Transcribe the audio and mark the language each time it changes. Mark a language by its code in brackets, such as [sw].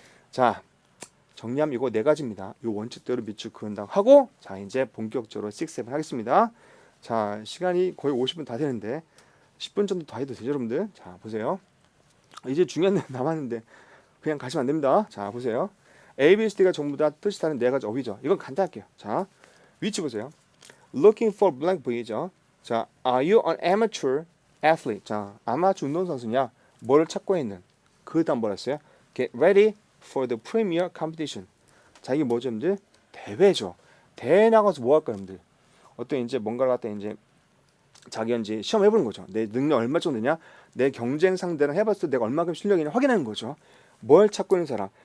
[ko] 자 정리하면 이거 네 가지입니다. 이 원칙대로 밑줄 그은다고 하고 자 이제 본격적으로 6, 7 하겠습니다. 자 시간이 거의 50분 다 되는데 10분 정도 더 해도 되죠 여러분들. 자 보세요. 이제 중요한 내용 남았는데 그냥 가시면 안 됩니다. 자 보세요. A, B, C, D가 전부 다 뜻이 다른 네 가지 어휘죠. 이건 간단할게요. 자 위치 보세요. [en] Looking for blank [ko] 보이죠. 자 [en] Are you an amateur athlete? [ko] 자 아마추어 운동선수냐? 뭐를 찾고 있는? 그 다음 뭐라 했어요? [en] Get ready for the premier competition. [ko] 자 이게 뭐죠 여러분들? 대회죠. 대회 나가서 뭐 할까요 여러분들? 어떤 이제 뭔가를 갖다 이제 자기가 이제 시험 해보는 거죠. 내 능력 얼마 정도 되냐? 내 경쟁 상대랑 해봤을 때 내가 얼마큼 실력이냐 확인하는 거죠. 뭘 찾고 있는 사람?